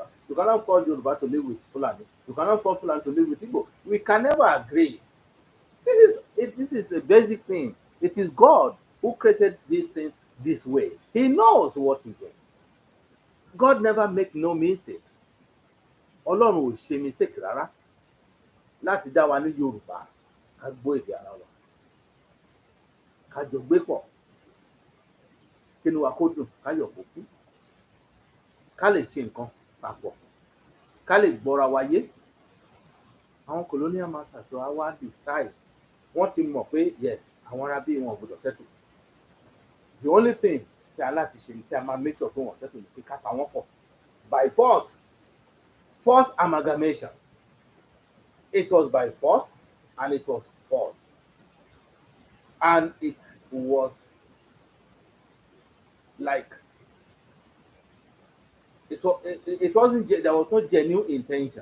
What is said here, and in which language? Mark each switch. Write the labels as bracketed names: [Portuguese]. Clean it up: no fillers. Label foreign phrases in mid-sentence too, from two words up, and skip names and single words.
[English] You cannot force Yoruba to live with Fulani. You cannot force Fulani to live with Igbo. We can never agree. This is a basic thing. It is God who created this thing this way. He knows what he's doing. God never make no mistake. [Yoruba] Ọlọ́run ò ṣe mistake rárá láti dá wa ní Yorùbá ká gbọ́ èdè ara wa ká jọ gbé pọ̀ kínú wa kó dùn ká yọ̀ kó kú ká lè ṣe nǹkan papọ̀ ká lè gbọ́ra wa yé. Àwọn [English] colonial masters [Yoruba] wa wá decide wọ́n ti mọ̀ pé yes àwọn ará bí wọn ò gbọdọ̀ settle. [English] The only thing [Yoruba] tí a láti ṣe ni kí a máa [English] make sure [Yoruba] pé wọ́n settle ní pé ká pa wọ́n pọ̀ [English] by force. Forced amalgamation. It was by force and it was forced. And it was like it wasn't there was no genuine intention.